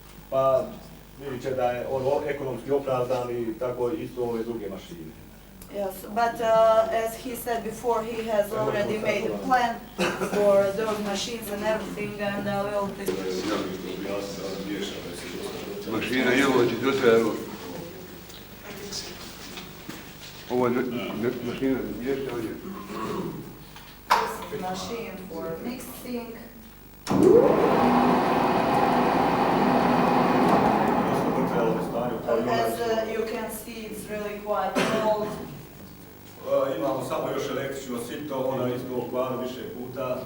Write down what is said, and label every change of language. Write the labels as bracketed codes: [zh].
[hr] Pa vidit će da je on ekonomski opravdan i tako isto ove druge mašine. [en] Yes, but as he said before, he has already made a plan for those machines and everything, and we'll [hr] Mašina je ovo će dotrajalo. Ovo je mašina za mještanje. [en] This is machine for mixing. As you can see, it's really quite old. [hr] Imamo samo još električno sito, ona je isto u planu više puta.